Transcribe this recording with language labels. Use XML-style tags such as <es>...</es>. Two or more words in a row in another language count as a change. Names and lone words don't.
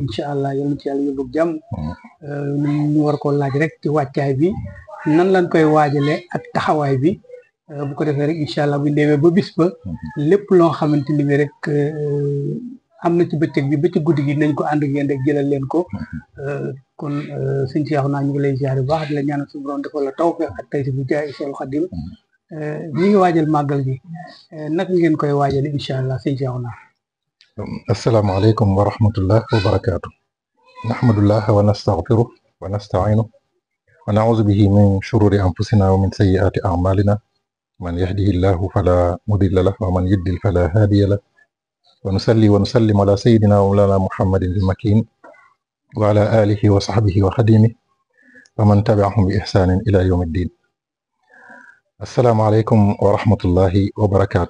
<ar>إن شاء الله</ar> <wo>yal na ci yàlla yóbbu jàmm ñu war koo laaj rek ci wàccaay bi nan lañ koy waajale ak taxawaay bi bu ko defee rek</wo> <ar>إن شاء الله</ar> <wo>buñ demee ba bis ba lépp loo xamante ni bi rek am na ci bëccëg bi ba ci guddi gi nañ ko ànd ak yéen rek jëlal leen ko kon sëñ Cheikhouna ñu ngi lay ziar bu baax di la ñaanal suñu borom defal la tawfeex ak tey si bu jaay Seexul Xadim ñi ngi waajal màggal gi naka ngeen koy waajale</wo> <ar>إن شاء الله</ar> <wo>sëñ Cheikhouna.</wo> <ar>السلام عليكم ورحمة الله وبركاته. نحمد الله ونستغفره ونستعين ونعوذ به من شرور أنفسنا ومن سيئات أعمالنا من يهده الله فلا مضل له ومن يضلل فلا هادي له ونصلي ونسلم على سيدنا ومولانا محمد المكين وعلى آله وصحبه وخادمه ومن تبعهم بإحسان إلى يوم الدين. السلام عليكم ورحمة الله وبركاته.</ar>